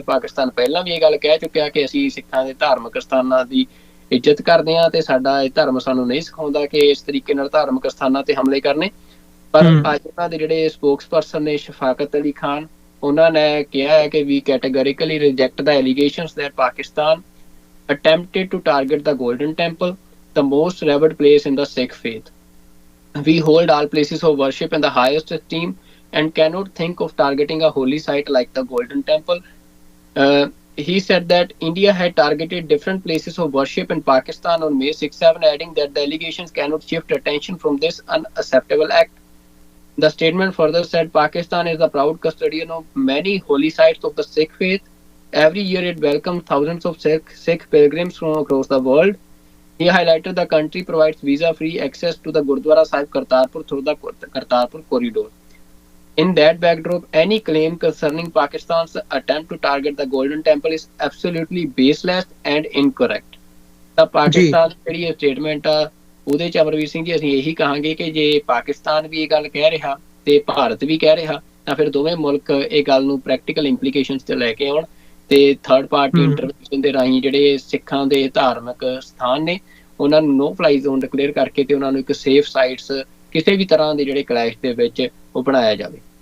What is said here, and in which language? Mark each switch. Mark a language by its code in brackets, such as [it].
[pa] ਪਾਕਿਸਤਾਨ ਪਹਿਲਾਂ ਵੀ ਇਹ ਗੱਲ ਕਹਿ ਚੁੱਕਿਆ ਕਿ ਅਸੀਂ ਸਿੱਖਾਂ ਦੇ ਧਾਰਮਿਕ ਸਥਾਨਾਂ ਦੀ ਇੱਜ਼ਤ ਕਰਦੇ ਹਾਂ ਤੇ ਸਾਡਾ ਇਹ ਧਰਮ ਸਾਨੂੰ ਨਹੀਂ ਸਿਖਾਉਂਦਾ ਕਿ ਇਸ ਤਰੀਕੇ ਨਾਲ ਧਾਰਮਿਕ ਸਥਾਨਾਂ ਤੇ ਹਮਲੇ ਕਰਨੇ। ਪਰ ਅੱਜ ਉਹਨਾਂ ਦੇ ਜਿਹੜੇ ਸਪੋਕਸਪਰਸਨ ਨੇ ਸ਼ਫਾਕਤ ਅਲੀ ਖਾਨ ਉਹਨਾਂ ਨੇ ਕਿਹਾ ਹੈ ਕਿ [en] We categorically reject the allegations that Pakistan attempted to target the Golden Temple, the most revered place in the Sikh faith. We hold all places of worship in the highest esteem and cannot think of targeting a holy site like the Golden Temple. He said that India had targeted different places of worship in Pakistan on May 6-7, adding that the allegations cannot shift attention from this unacceptable act. The statement further said Pakistan is the proud custodian of many holy sites of the Sikh faith. Every year it welcomes thousands of Sikh pilgrims from across the world. He highlighted the country provides visa-free access to the Gurdwara Sahib Kartarpur through the Kartarpur corridor. In that backdrop, any claim concerning Pakistan's attempt to target the Golden Temple is absolutely baseless and incorrect. [pa] ਤਾਂ ਪਾਕਿਸਤਾਨ ਜਿਹੜੀ ਇਹ statement ਆ ਉਹਦੇ 'ਚ ਅਮਰਵੀਰ ਸਿੰਘ ਜੀ ਅਸੀਂ ਇਹੀ ਕਹਾਂਗੇ ਕਿ ਜੇ ਪਾਕਿਸਤਾਨ ਵੀ ਇਹ ਗੱਲ ਕਹਿ ਰਿਹਾ ਤੇ ਭਾਰਤ ਵੀ ਕਹਿ ਰਿਹਾ ਤਾਂ ਫਿਰ ਦੋਵੇਂ ਮੁਲਕ ਇਹ ਗੱਲ ਨੂੰ ਪ੍ਰੈਕਟੀਕਲ ਇੰਪਲੀਕੇਸ਼ਨਸ ਤੇ ਲੈ ਕੇ ਆਉਣ ਤੇ ਥਰਡ ਪਾਰਟੀ ਇੰਟਰਵੈਂਸ਼ਨ ਦੇ ਰਾਹੀਂ ਜਿਹੜੇ ਸਿੱਖਾਂ ਦੇ ਧਾਰਮਿਕ ਸਥਾਨ ਨੇ ਉਹਨਾਂ ਨੂੰ ਨੋ ਫਲਾਈ ਜ਼ੋਨ ਡਿਕਲੇਅਰ ਕਰਕੇ ਤੇ ਉਹਨਾਂ ਨੂੰ ਇੱਕ ਸੇਫ ਸਾਈਟਸ ਕਿਸੇ ਵੀ ਤਰ੍ਹਾਂ ਦੇ ਜਿਹੜੇ ਕਲੈਸ਼ ਦੇ ਵਿੱਚ ਉਹ ਬਣਾਇਆ ਜਾਵੇ।